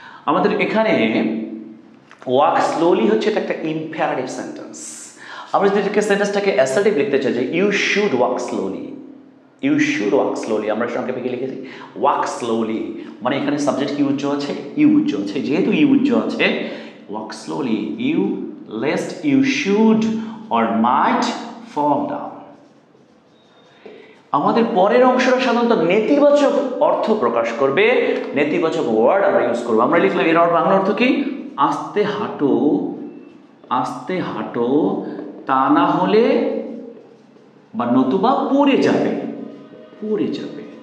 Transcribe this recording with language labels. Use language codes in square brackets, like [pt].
[bn] আমাদের এখানে [en] walk slowly [bn] হচ্ছে এটা একটা ইম্পারেটিভ সেন্টেন্স। আমরা যদি সেন্টেন্সটাকে অ্যাসার্টিভ লিখতে চাই যে [en] you should walk slowly, you should walk slowly, [bn] আমরা সংক্ষেপে কি লিখেছি? [en] walk slowly, [bn] মানে এখানে সাবজেক্ট কি উজ্জ্ব আছে? ইউ উজ্জ্ব আছে। যেহেতু [en] ইউ [bn] উজ্জ্ব আছে, [en] walk slowly, you lest you should or might fall down। [bn] আমাদের পরের অংশটা সাধারণত নেতিবাচক অর্থ প্রকাশ করবে, নেতিবাচক ওয়ার্ড আমরা ইউজ করবো। আমরা লিখলাম এর বাংলা অর্থ কি? আস্তে হাঁটো, আস্তে হাঁটো, তা না হলে বা নতুবা পড়ে যাবে, পড়ে যাবে।